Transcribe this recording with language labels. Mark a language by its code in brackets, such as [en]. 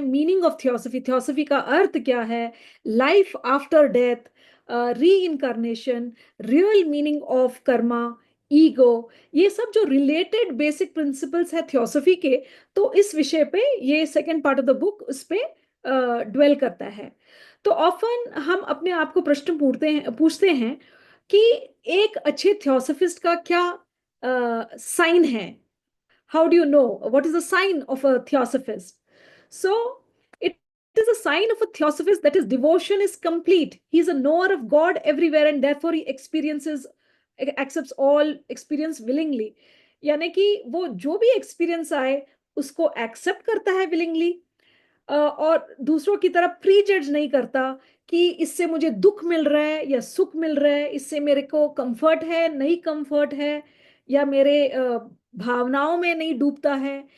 [hi] Meaning of theosophy, theosophy का अर्थ क्या है, लाइफ आफ्टर डेथ, री incarnation, real meaning of Karma, ego, ये सब जो रिलेटेड बेसिक प्रिंसिपल्स है थियोसॉफी के, तो इस विषय पे ये [en] second part of the book [hi] उस पे ड्वेल करता है। तो ऑफन हम अपने आप को प्रश्न पूछते हैं कि एक अच्छे थियोसॉफिस्ट का क्या साइन है। [en] How do you know what is the sign of a theosophist? So it is a sign of a theosophist that his devotion is complete. He is a knower of God everywhere and therefore he accepts all experience willingly. [hi] यानी कि वो जो भी experience आए उसको accept करता है willingly, और दूसरों की तरफ प्री जज नहीं करता कि इससे मुझे दुख मिल रहा है या सुख मिल रहा है, इससे मेरे को कंफर्ट है नहीं कंफर्ट है, या मेरे भावनाओं में नहीं डूबता है।